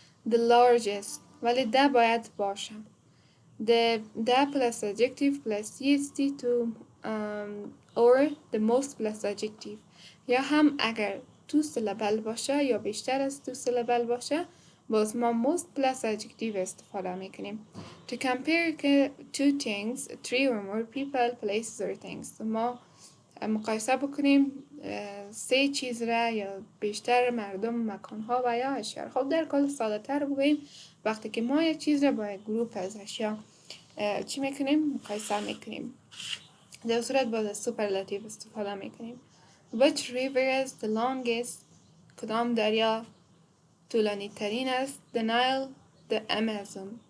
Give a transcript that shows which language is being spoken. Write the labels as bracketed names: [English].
[English] the largest [Persian] ولی ده باید باشه. [English] the plus adjective plus est to or the most plus adjective. [Persian] یا هم اگر two syllable باشه یا بیشتر از two syllable باشه باز ما most plus adjective استفاده میکنیم. [English] to compare two things, three or more people, places or things. [Persian] ما مقایسه بکنیم سه چیز را یا بیشتر مردم، مکانها و یا اشیاء. خب در کل ساده تر بگوییم وقتی که ما یک چیز را با یک گروپ از اشیاء چی میکنیم؟ مقایسه میکنیم. در صورت باز سوپرلاتیو استفاده میکنیم. [English] Which river is the longest؟ [Persian] کدام دریا طولانی ترین است؟ [English] The Nile, the Amazon.